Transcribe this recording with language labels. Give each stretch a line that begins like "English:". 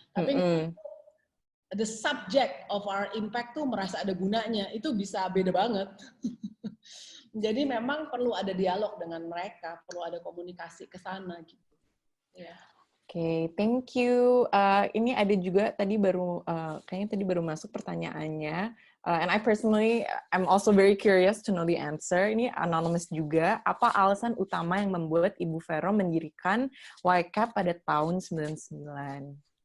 Indonesian: Tapi
English: the subject of our impact
Indonesian: tuh merasa ada gunanya, itu bisa beda banget. Jadi memang perlu ada dialog dengan mereka, perlu ada komunikasi ke sana gitu.
English: Yeah. Oke, thank you.
Indonesian: Ini ada juga kayaknya tadi baru masuk pertanyaannya.
English: And I personally, I'm also very curious to know the answer.
Indonesian: Ini anonymous juga. Apa alasan utama yang membuat Ibu Vero mendirikan YCAP pada tahun 99?